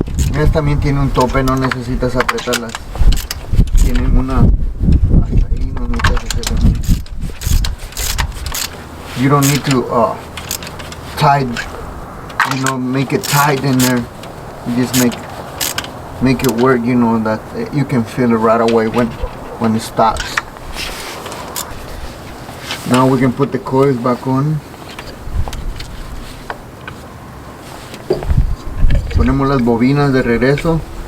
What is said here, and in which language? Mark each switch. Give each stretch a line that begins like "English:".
Spanish: Estas también tiene un tope, no necesitas apretarlas. Tienen una hasta ahí, no necesitas hacerlo mucho.
English: You don't need to tie, make it tight in there. You just make it work, that you can feel it right away when it stops. Now we can put the coils back on.
Spanish: Ponemos las bobinas de regreso.